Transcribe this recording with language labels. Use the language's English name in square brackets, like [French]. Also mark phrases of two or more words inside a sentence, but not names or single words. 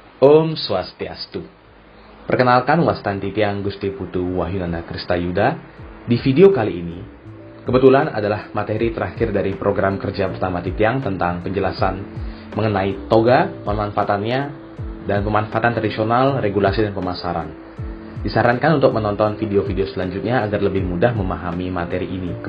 [Balinese] Om Swastiastu. [Indonesian] Perkenalkan [Balinese] Wastan Titiang [Indonesian] Gusti Putu Wahyunanda Kristayuda. Di video kali ini, kebetulan adalah materi terakhir dari program kerja pertama Titiang tentang penjelasan mengenai toga, pemanfaatannya, dan pemanfaatan tradisional, regulasi, dan pemasaran. Disarankan untuk menonton video-video selanjutnya agar lebih mudah memahami materi ini.